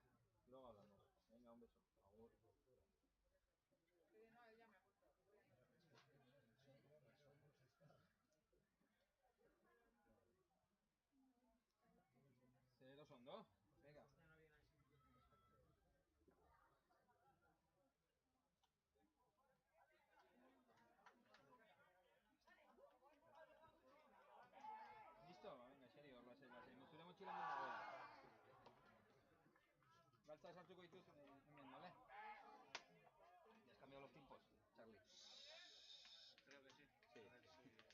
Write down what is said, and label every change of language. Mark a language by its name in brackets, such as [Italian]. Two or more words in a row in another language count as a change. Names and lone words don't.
[Spanish] Luego hablamos. Venga, un beso. Agur. Cero son dos. Venga. ¿Listo? Venga, en serio, [Basque] zure mochila non dago. Galtza sartuko dituz hemen, [Spanish] ¿vale? ¿Ya has cambiado los tiempos, Charlie? Creo que sí. Sí. A ver si...